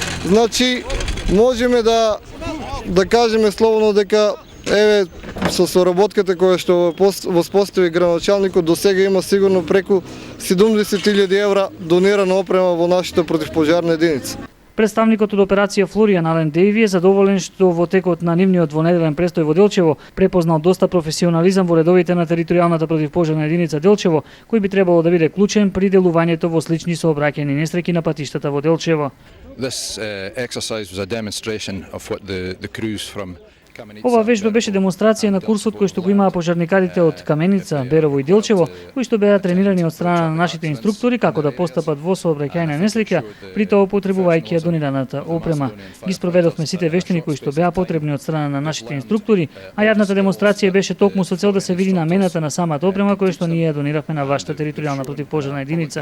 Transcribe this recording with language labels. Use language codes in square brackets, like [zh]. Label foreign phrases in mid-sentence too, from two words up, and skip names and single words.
[mk] Можеме да кажеме слободно дека еве со соработката која што воспостави градоначалникот, до сега има сигурно преку 70.000 евра донирана опрема во нашата противпожарна единица. Представникот од операција Флоријан Ален Дејви е задоволен што во текот на нивниот двонеделен престој во Делчево препознал доста професионализам во редовите на територијалната противпожарна единица Делчево, кој би требало да биде клучен при делувањето во слични сообраќајни несреќи на патиштата во Делчево. [en] This exercise was a demonstration of what the crews from [mk] Ова вежба беше демонстрација на курсот кој што го имаа пожарникарите од Каменица, Берово и Делчево, кои што беа тренирани од страна на нашите инструктори како да постапат во сообраќајна несреќа, при тоа употребувајќи ја донираната опрема. Ги спроведовме сите вештини кои што беа потребни од страна на нашите инструктори, а јавната демонстрација беше токму со цел да се види намената на самата опрема која што ние ја дониравме на вашата територијална противпожарна единица.